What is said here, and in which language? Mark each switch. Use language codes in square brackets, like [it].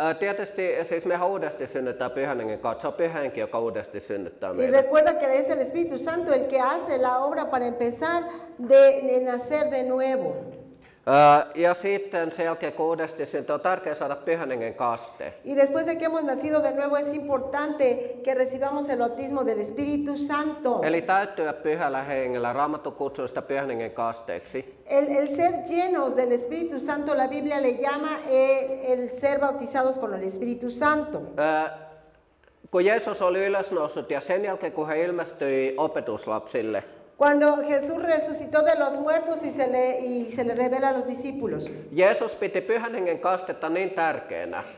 [fi] Tietysti siis mehän uudesti synnytään Pyhän Hengen kautta. Se on Pyhä Henki, joka uudesti synnyttää [es] Y [fi] meidät. [es] recuerda que es el Espíritu Santo el que hace la obra para empezar de nacer de nuevo. [fi] Ja sitten sen jälkeen, kun uudesti syntyy, on tärkeää saada Pyhän Hengen kaste. [es] Y después de que hemos nacido de nuevo es importante que recibamos el bautismo del Espíritu Santo. [fi] Eli täyttyä Pyhällä Hengellä. Raamattu kutsuu sitä Pyhän Hengen kasteeksi. [es] El ser llenos del Espíritu Santo, la Biblia le llama el ser bautizados con el Espíritu Santo. [fi] Kun Jeesus oli ylösnoussut ja sen jälkeen, kun hän ilmestyi opetuslapsille, [es] Cuando Jesús resucitó de los muertos y se le revela a los discípulos. [fi] Jeesus piti Pyhän Hengen kastetta niin tärkeänä,